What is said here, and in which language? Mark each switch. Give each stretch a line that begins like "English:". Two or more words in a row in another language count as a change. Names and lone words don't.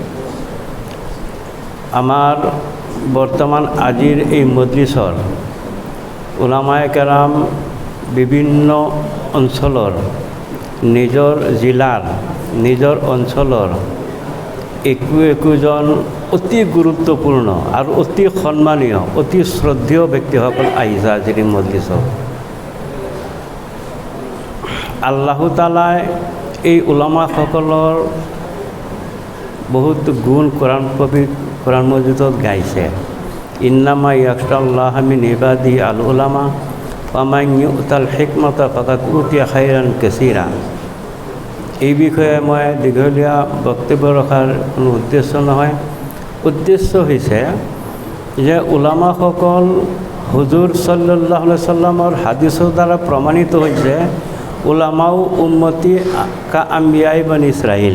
Assamese: আমাৰ বৰ্তমান আজিৰ এই মজলিছৰ উলামায়ে কেৰাম বিভিন্ন অঞ্চলৰ, নিজৰ জিলাৰ, নিজৰ অঞ্চলৰ একোজন অতি গুৰুত্বপূৰ্ণ আৰু অতি সন্মানীয়, অতি শ্ৰদ্ধেয় ব্যক্তিসকল আহিছে আজিৰ এই মজলিছত। আল্লাহ তাআলাই এই উলামাসকলৰ বহুত গুণ কোৰআন মজিদত গাইছে।
Arabic: إنما يخشى الله من عباده العلماء ومن يؤت الحكمة فقد أوتي خيرا كثيرا.
Assamese: এই বিষয়ে মই দীঘলীয়া বক্তব্য ৰখাৰ কোনো উদ্দেশ্য নহয়। উদ্দেশ্য হৈছে যে উলামাসকল হুজুৰ
Arabic: صلى الله عليه
Assamese: সাল্লামৰ হাদিছৰ দ্বাৰা প্ৰমাণিত হৈছে
Arabic: علماء أمتي كأنبياء بني إسرائيل.